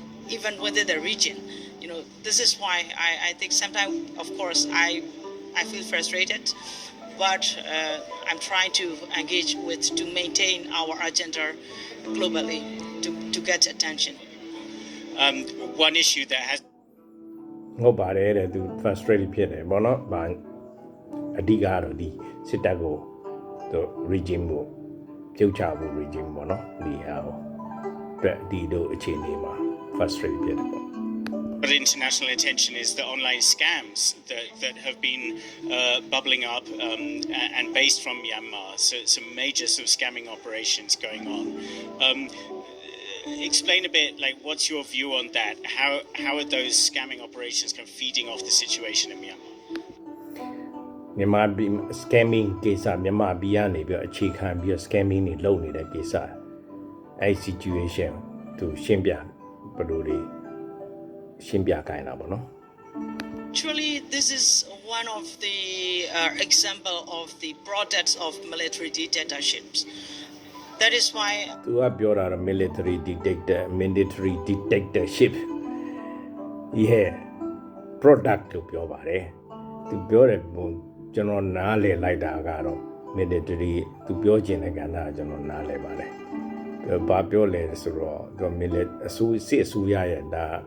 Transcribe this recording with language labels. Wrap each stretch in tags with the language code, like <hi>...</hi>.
<en>even within the region. This is why I think sometimes, of course, I feel frustrated, but I'm trying to engage to maintain our agenda globally to get attention. One issue that has</en> <my>ဟုတ်ပါတယ်တဲ့သူ frustrated ဖြစ်တယ်ပေါ့နော်။အဓိကကတော့ဒီစစ်တပ်ကိုသူ regime ကိုပြုတ်ချဖို့ regime ပေါ့နော်ဒီဟာကိုအတွက်ဒီလိုအခြေအနေမှာ frustrated ဖြစ်တယ်ပေါ့</my> <en>But international attention is the online scams that have been bubbling up and based from Myanmar. So some major sort of scamming operations going on. Explain a bit, like, what's your view on that? How are those scamming operations kind of feeding off the situation in Myanmar?</en> <my>မြန်မာပြည် scamming ကိစ္စမြန်မာပြည်ကနေပြီးအခြေခံပြီး scamming တွေလုပ်နေတဲ့ကိစ္စအဲ့ situation သူရှင်းပြဘယ်လိုတွေရှင်းပြခိုင်းတာပေါ့နော်</my> <en>Actually, this is one of the example of the products of military dictatorships. That is why</en> <my>သူကပြောတာတော့ military dictatorship yeah product လို့ပြောပါတယ်သူပြောတဲ့ပုံကျွန်တော်နားလည်လိုက်တာကတော့ military သူပြောချင်တဲ့ကဏ္ဍကကျွန်တော်နားလည်ပါတယ်ဘာပြောလဲဆိုတော့သူ military အစိုးရရဲ့ဒါ</my>